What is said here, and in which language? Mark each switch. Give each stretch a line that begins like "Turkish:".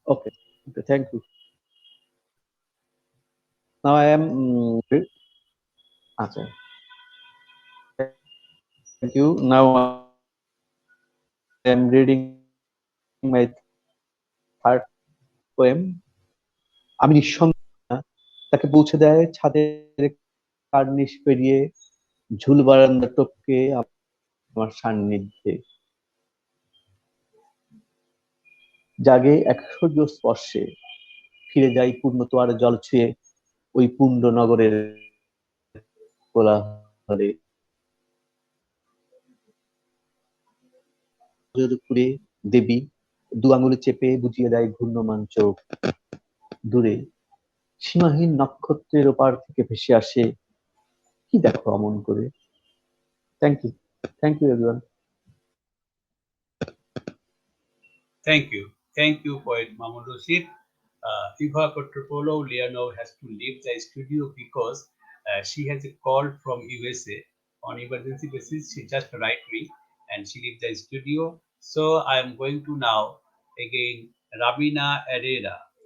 English: Okay. Thank you. Now I am. Okay. Thank you. Now I am reading my third poem.
Bangla: আমি নিঃসঙ্গ তাকে পৌঁছে দেয় ছাদের কার্নিশ পেরিয়ে ঝুল বারান্দা টপকে আমার সান্নিধ্যে জাগে এক স্বর্গীয় স্পর্শে ফিরে যাই পূর্ণতোয়ার জল ছুঁয়ে ওই পুণ্ড নগরের কোলাহলে পুরে দেবী দু আঙুলে চেপে বুঝিয়ে দেয় ঘূর্ণমান চোখ দূরে সীমাহীন নক্ষত্রের ওপার থেকে ভেসে আসে কি দেখো অমন করে
English: Thank you everyone Thank you. Thank you, poet Mamun Rashid. Eva Petropoulou Lianou has to leave the studio because she has a call from USA on emergency basis. She just write me and she leaves the studio. So I am going to now again Ramina Herrera.